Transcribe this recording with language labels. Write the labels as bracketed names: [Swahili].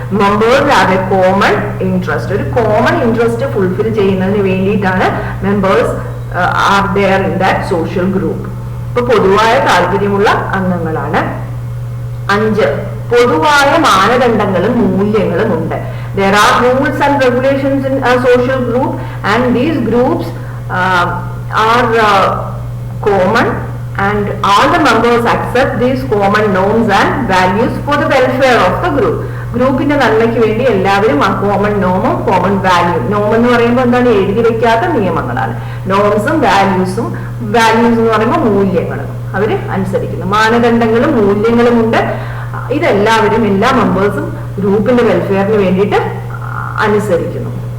[English] members have a common interest, [Malayalam] ഒരു common interest fulfil ചെയ്യുന്നതിന് വേണ്ടിയിട്ടാണ് [English] Members are there in that social group. [Malayalam] ഇപ്പൊ പൊതുവായ താല്പര്യമുള്ള അംഗങ്ങളാണ്. 5, പൊതുവായ മാനദണ്ഡങ്ങളും മൂല്യങ്ങളും ഉണ്ട്. [English] There are rules and regulations in a social group, and these groups are common, and all the members accept these common norms and values for the welfare of the group. [Malayalam] ഗ്രൂപ്പിന്റെ നന്മയ്ക്ക് വേണ്ടി എല്ലാവരും ആ കോമൺ നോമും കോമൺ വാല്യൂ, നോം എന്ന് പറയുമ്പോൾ എന്താണ്, എഴുതി വെക്കാത്ത നിയമങ്ങളാണ്. നോംസും വാല്യൂസ് എന്ന് പറയുമ്പോൾ മൂല്യങ്ങളും അവര് അനുസരിക്കുന്നു. മാനദണ്ഡങ്ങളും മൂല്യങ്ങളും ഉണ്ട്. ഇതെല്ലാവരും, എല്ലാ മെമ്പേഴ്സും ഗ്രൂപ്പിന്റെ വെൽഫെയറിന് വേണ്ടിയിട്ട് അനുസരിക്കുന്നു.